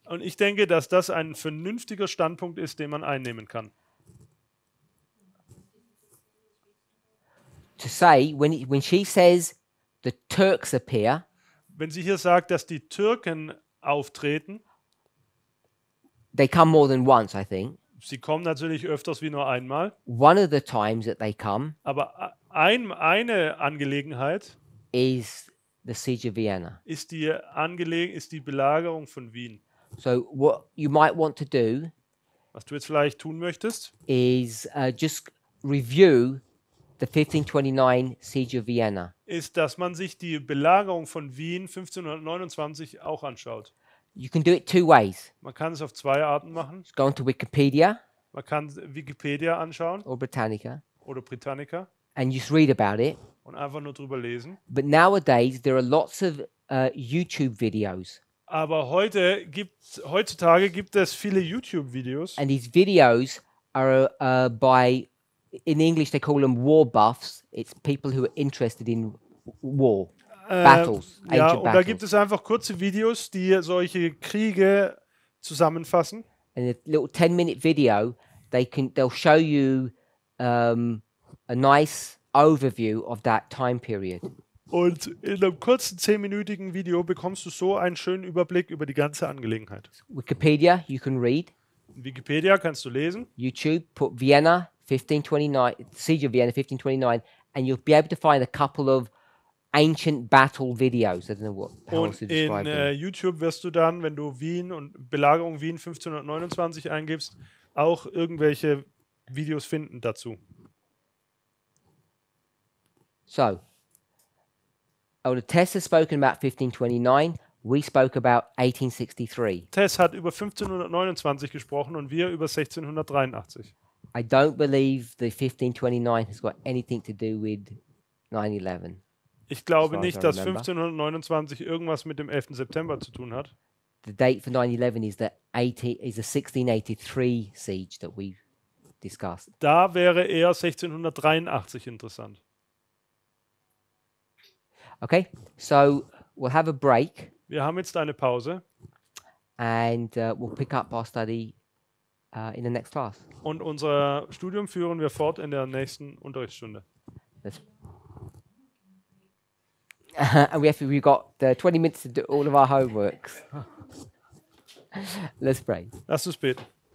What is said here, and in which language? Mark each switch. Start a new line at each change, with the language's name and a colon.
German: Und ich denke, dass das ein vernünftiger Standpunkt ist, den man einnehmen kann.
English: To say when she says the Turks appear,
German: Wenn sie hier sagt, dass die Türken auftreten,
English: they come more than once. I think
German: sie kommen natürlich öfters wie nur einmal,
English: one of the times that they come
German: aber eine Angelegenheit
English: is the Siege of Vienna.
German: ist die Belagerung von Wien.
English: So what you might want to do
German: Was du jetzt vielleicht tun möchtest,
English: is just review the 1529 Siege of Vienna.
German: ist, dass man sich die Belagerung von Wien 1529 auch anschaut.
English: You can do it two ways.
German: Man kann es auf zwei Arten machen.
English: Go onto Wikipedia
German: Man kann Wikipedia anschauen
English: or Britannica
German: oder Britannica
English: and just read about it.
German: und einfach nur drüber lesen.
English: But nowadays there are lots of YouTube videos,
German: Aber heutzutage gibt es viele YouTube-Videos
English: and these videos are by, in English they call them war buffs. It's people who are interested in war, battles,
German: ja,
English: ancient
German: und da
English: battles.
German: gibt es einfach kurze Videos, die solche Kriege zusammenfassen.
English: And a little 10-minute video, they'll show you a nice overview of that time period.
German: Und in einem kurzen 10-minütigen Video bekommst du so einen schönen Überblick über die ganze Angelegenheit.
English: Wikipedia, you can read.
German: In Wikipedia kannst du lesen.
English: YouTube, put Vienna 1529, Siege of Vienna 1529, and you'll be able to find a couple of ancient battle videos. I don't know how else to in describe them.
German: YouTube wirst du dann, wenn du Wien und Belagerung Wien 1529 eingibst, auch irgendwelche Videos finden dazu.
English: So, the Tess has spoken about 1529. We spoke about 1863.
German: Tess hat über 1529 gesprochen und wir über 1683.
English: I don't believe the 1529 has got anything to do with 9/11.
German: Ich glaube
English: As far as
German: nicht,
English: I
German: dass
English: remember.
German: 1529 irgendwas mit dem 11. September zu tun hat.
English: The date for 9/11 is the 1683 siege that we discussed.
German: Da wäre eher 1683 interessant.
English: Okay, so we'll have a break
German: Wir haben jetzt eine Pause
English: and we'll pick up our study in the next class.
German: und unser Studium führen wir fort in der nächsten Unterrichtsstunde.
English: Let's and we've got 20 minutes to do all of our homeworks. Let's pray.
German: Lass uns beten.